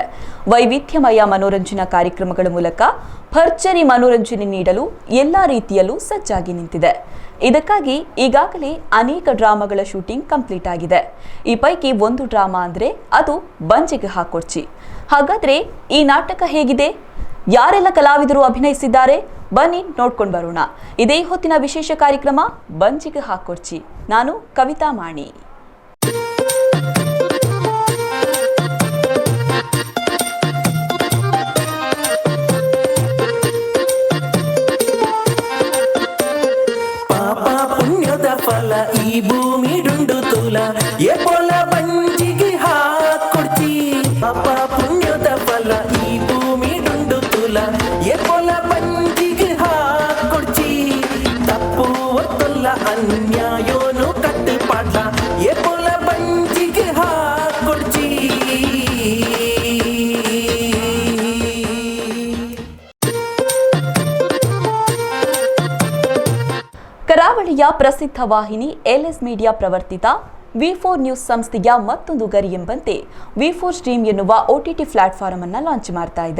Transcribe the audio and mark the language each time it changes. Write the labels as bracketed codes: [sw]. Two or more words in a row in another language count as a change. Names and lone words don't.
[kn] ವೈವಿಧ್ಯಮಯ ಮನೋರಂಜನಾ ಕಾರ್ಯಕ್ರಮಗಳ ಮೂಲಕ ಭರ್ಜರಿ ಮನೋರಂಜನೆ ನೀಡಲು ಎಲ್ಲಾ ರೀತಿಯಲ್ಲೂ ಸಜ್ಜಾಗಿ ನಿಂತಿದೆ. ಇದಕ್ಕಾಗಿ ಈಗಾಗಲೇ ಅನೇಕ ಡ್ರಾಮಾಗಳ [en] shooting complete [kn] ಆಗಿದೆ. ಈ ಪೈಕಿ ಒಂದು ಡ್ರಾಮಾ ಅಂದ್ರೆ ಅದು ಬಂಜಿಗೆ ಹಾಕೊಡ್ಚಿ. ಹಾಗಾದ್ರೆ ಈ ನಾಟಕ ಹೇಗಿದೆ, ಯಾರೆಲ್ಲ ಕಲಾವಿದರು ಅಭಿನಯಿಸಿದ್ದಾರೆ, ಬನ್ನಿ ನೋಡ್ಕೊಂಡು ಬರೋಣ. ಇದೇ ಹೊತ್ತಿನ ವಿಶೇಷ ಕಾರ್ಯಕ್ರಮ ಬಂಜಿಗೆ ಹಾಕೊಡ್ಚಿ. ನಾನು ಕವಿತಾ ಮಾಣಿ. [tcy] ಪಾಪ ಪುಣ್ಯದ ಫಲ ಈ ಭೂಮಿ ಡುಂಡು ತುಲ ಎ ಪೊಲ ಬಂಜಿಗೆ ಹಾಕೊಡ್ತಿ ಪಾಪ ಪುಣ್ಯದ ಫಲ ಈ ಭೂಮಿ ಡುಂಡು ತುಲ ಎ ಪೊಲ ಬಂಜಿಗೆ ಹಾಕೊಡ್ತಿ ತಪ್ಪು ಒತ್ತಲ್ಲ ಅನ್ಯಾಯೋನು ಕಟ್ಟುಪಾಡ್ಲ ಎ ಪೊಲ ಬಂಜಿಗೆ ಹಾಕೊಡ್ತಿ. [kn] ಕರಾವಳಿಯ ಪ್ರಸಿದ್ಧ ವಾಹಿನಿ LS ಮೀಡಿಯಾ ಪ್ರವರ್ತಿತ ವಿ4 ನ್ಯೂಸ್ ಸಂಸ್ಥೆಯ ಮತ್ತೊಂದು ಗರಿ ಎಂಬಂತೆ ವಿ4 ಸ್ಟ್ರೀಮ್ ಎನ್ನುವ [en] OTT platform [kn] ಅನ್ನು ಲಾಂಚ್ ಮಾಡ್ತಾ ಇದೆ.